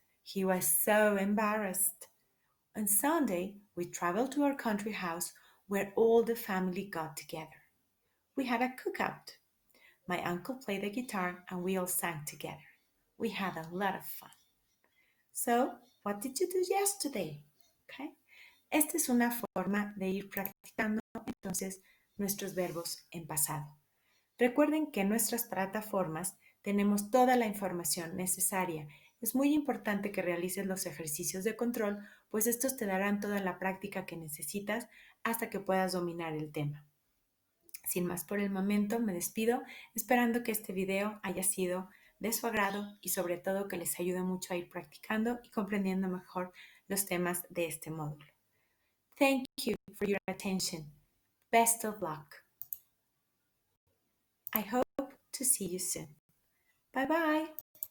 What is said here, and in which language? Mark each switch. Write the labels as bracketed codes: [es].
[en] He was so embarrassed. On Sunday, we traveled to our country house where all the family got together. We had a cookout. My uncle played the guitar and we all sang together. We had a lot of fun. So, what did you do yesterday? Okay. [es] Esta es una forma de ir practicando entonces nuestros verbos en pasado. Recuerden que en nuestras plataformas tenemos toda la información necesaria. Es muy importante que realices los ejercicios de control, pues estos te darán toda la práctica que necesitas hasta que puedas dominar el tema. Sin más por el momento, me despido, esperando que este video haya sido de su agrado y sobre todo que les ayude mucho a ir practicando y comprendiendo mejor los temas de este módulo. [en] Thank you for your attention. Best of luck. I hope to see you soon. Bye bye.